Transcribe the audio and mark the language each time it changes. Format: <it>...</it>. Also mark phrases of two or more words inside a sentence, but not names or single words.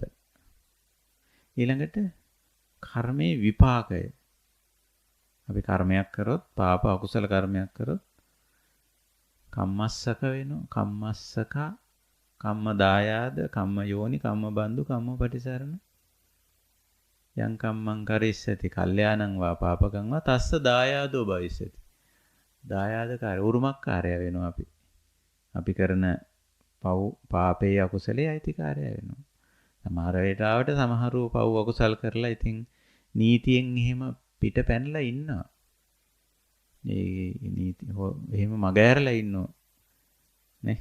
<si>ඊළඟට කර්මයේ විපාකය. අපි කර්මයක් කරොත්, පාප අකුසල කර්මයක් කරොත් කම්මස්සක වෙනවා.</si> <pi>කම්මස්සක, කම්ම දායාද, කම්ම යෝනි, කම්ම බන්දු, කම්ම පටිසරණ. යං කම්මං කරිස්සති කල්යාණං වා පාපකං වා තස්ස දායාදෝ භවිස්සති.</pi> <si>දායාදකාරය, උරුමකාරය වෙනවා අපි. අපි කරන පව්, පාපේ, අකුසලේ අයිතිකාරය වෙනවා. සමහර වෙලාවට සමහරව පව් අකුසල් කරලා ඉතින් නීතියෙන් එහෙම පිට පැනලා ඉන්නවා. ඒ නීති එහෙම මගහැරලා ඉන්නවා නේ.</si>